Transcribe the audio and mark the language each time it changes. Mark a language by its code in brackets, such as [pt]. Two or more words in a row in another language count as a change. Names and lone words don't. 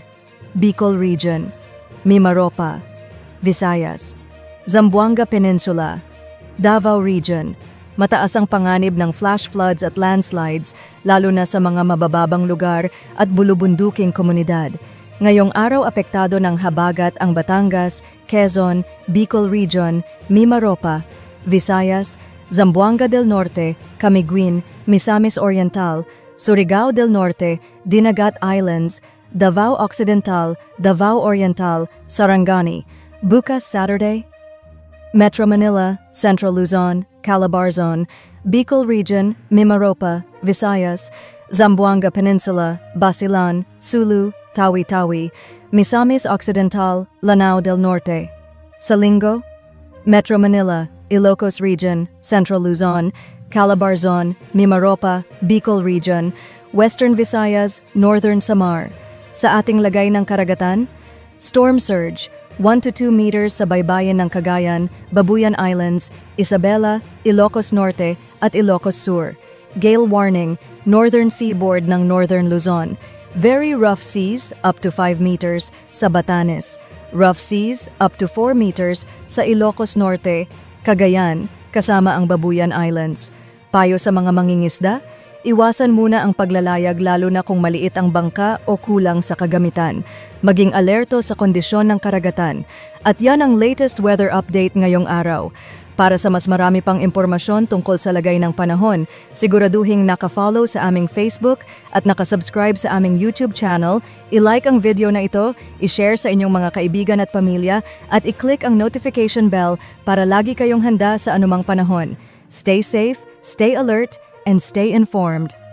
[tl] Bicol Region, Mimaropa, Visayas, Zamboanga Peninsula, Davao Region. Mataas ang panganib ng flash floods at landslides, lalo na sa mga mabababang lugar at bulubunduking komunidad. Ngayong araw apektado ng habagat ang Batangas, Quezon, Bicol Region, Mimaropa, Visayas, Zamboanga del Norte, Camiguin, Misamis Oriental, Surigao del Norte, Dinagat Islands, Davao Occidental, Davao Oriental, Sarangani. Bukas Saturday, Metro Manila, Central Luzon, Calabarzon, Bicol Region, Mimaropa, Visayas, Zamboanga Peninsula, Basilan, Sulu, Tawi-Tawi, Misamis Occidental, Lanao del Norte. Sa Linggo, Metro Manila, Ilocos Region, Central Luzon, Calabarzon, Mimaropa, Bicol Region, Western Visayas, Northern Samar. Sa ating lagay ng karagatan, [en] storm surge, 1 to 2 meters [tl] sa baybayin ng Cagayan, Babuyan Islands, Isabela, Ilocos Norte at Ilocos Sur. [en] Gale warning, northern seaboard [tl] ng Northern Luzon. [en] Very rough seas, up to 5 meters, [tl] sa Batanes. [en] Rough seas, up to 4 meters, [tl] sa Ilocos Norte, Cagayan, kasama ang Babuyan Islands. Payo sa mga mangingisda, iwasan muna ang paglalayag lalo na kung maliit ang bangka o kulang sa kagamitan. Maging alerto sa kondisyon ng karagatan. At yan ang [en] latest weather update [tl] ngayong araw. Para sa mas marami pang impormasyon tungkol sa lagay ng panahon, siguraduhing naka-follow sa aming Facebook at nakasubscribe sa aming YouTube channel, i-like ang video na ito, i-share sa inyong mga kaibigan at pamilya, at i-click ang [en] notification bell [tl] para lagi kayong handa sa anumang panahon. [en] Stay safe, stay alert, and stay informed.